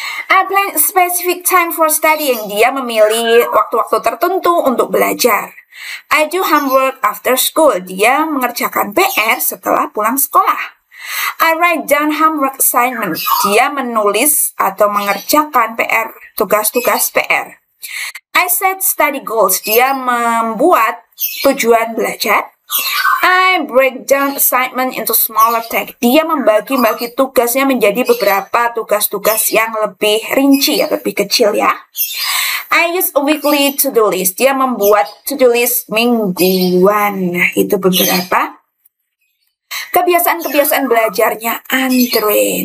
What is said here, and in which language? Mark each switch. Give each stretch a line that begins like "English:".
English: I plan specific time for studying.
Indonesian: Dia memilih waktu-waktu tertentu untuk belajar.
English: I do homework after school.
Indonesian: Dia mengerjakan PR setelah pulang sekolah.
English: I write down homework assignment.
Indonesian: Dia menulis atau mengerjakan PR, tugas-tugas PR.
English: I set study goals.
Indonesian: Dia membuat tujuan belajar.
English: I break down assignment into smaller tasks.
Indonesian: Dia membagi-bagi tugasnya menjadi beberapa tugas-tugas yang lebih rinci, lebih kecil ya.
English: I use a weekly to-do list.
Indonesian: Dia membuat to-do list mingguan. Nah, itu beberapa kebiasaan-kebiasaan belajarnya Andre.